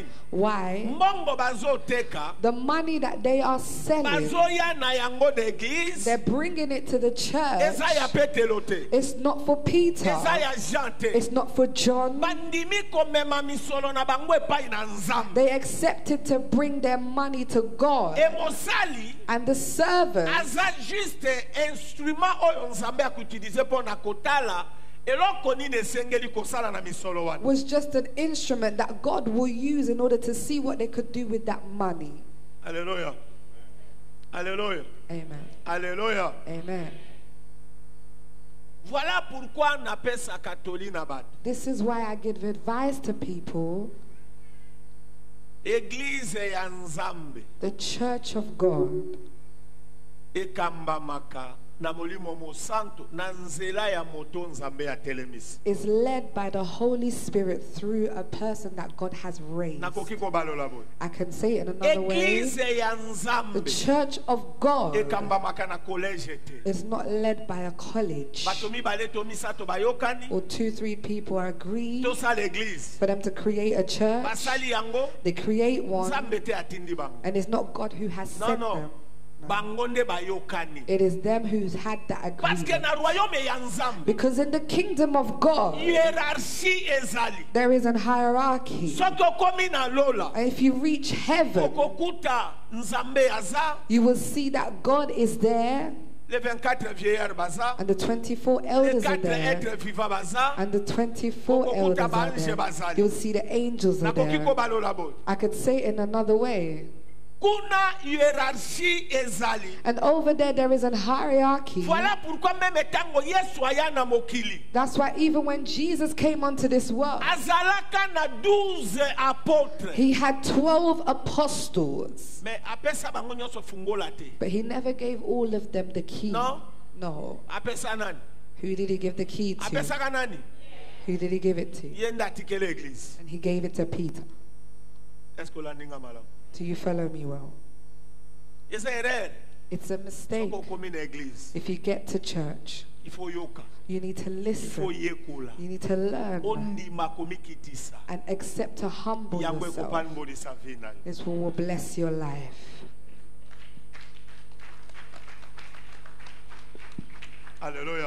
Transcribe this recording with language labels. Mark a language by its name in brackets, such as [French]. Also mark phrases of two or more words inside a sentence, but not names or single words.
[English] Why? [Lingala] Mbongo bazoteka [English] The money that they are selling, [Lingala] bazoya na yango d'église [English] they're bringing it to the church. [Lingala] eza ya Petelo te, [English] It's not for Peter. [Lingala] eza ya Jean te. [English] It's not for John. [Lingala] Bandimi komema misolo na bango epai na nzambe. [English] They accepted to bring their money to God. [Lingala] E mosali [English] And the servant [Lingala] aza juste instrument oyo nzambe akutilize mpona kotala eloko nini esengeli kosala na misolo wana. [English] was just an instrument that God will use in order to see what they could do with that money. [Lingala] Alléluia. Alléluia. Amen. Alléluia. Amen. [French] Voilà pourquoi [Lingala] napesa katoli na bato. [English] This is why I give advice to people. [Lingala] Église ya Nzambe [English] The church of God [Lingala] ekambamaka na molimo mosanto na nzela ya moto Nzambe ya telemisi. [English] is led by the Holy Spirit through a person that God has raised. [Lingala] Nakoki kobalola boye. [English] I can say it in another way. [Lingala] Église ya [English] The [Lingala] Nzambe [English] church of God [Lingala] ekambamaka na college te. [English] is not led by a college [Lingala] Bato mibale to misato bayokani [English] or 2-3 people are agreed [Lingala] tosala église. [English] for them to create a church. [Lingala] Basali yango [English] They create one, [Lingala] Nzambe te atindi bango. [English] and it's not God who has [Lingala] No, [English] sent [Lingala] no. [English] them. [Lingala] Bango nde bayokani. [English] It is them who's had that [French] Parce que [English] agreement. [Lingala] na royaume ya Nzambe [English] Because in the kingdom of God, [Lingala] hiérarchie ezali. [English] there is a hierarchy. [Lingala] Soki okomi na lola [English] And if you reach heaven, [Lingala] okokuta Nzambe aza, [English] you will see that God is there, [French] les 24 vieillards [Lingala] baza, [English] and the 24 [French] les [English] elders are [Lingala] 4 [English] there, [French] êtres vivants [Lingala] baza. [English] and the 24 elders are there. You'll see the angels are [Lingala] Nakoki [English] there. [Lingala] kobalola boye. [English] I could say it in another way. [Lingala] Kuna hiérarchie ezali. [English] And over there is a hierarchy. [French] Voilà pourquoi [Lingala] même tango Yesu aya na mokili. [English] That's why even when Jesus came onto this world, [Lingala] Azalaka na 12 apôtres. [English] he had 12 apostles. [Lingala] Mais apesa bango nyonso fungola te. [English] But he never gave all of them the key. [Lingala] No? No. Apesa nani? [English] Who did he give the key to? [Lingala] Apesa ka nani? [English] Who did he give it to? [Lingala] Yenda atikele église. [English] And he gave it to Peter. [French] Est-ce que [Lingala] landinga malamu? [English] Do you follow me well? [Lingala] Eza erreur. [English] It's a mistake. [Lingala] Soko komi na église. [English] If you get to church, [French] Il faut [Lingala] yoka. [English] you need to [French] Il faut [English] listen. [Lingala] yekola. [English] You need to learn [Lingala] Ondima komi kitisa. [English] and accept to humble [Lingala] Yango [English] yourself. [Lingala] ekopani bodisa vie na yo. [English] This will bless your life. [Lingala] Alléluia.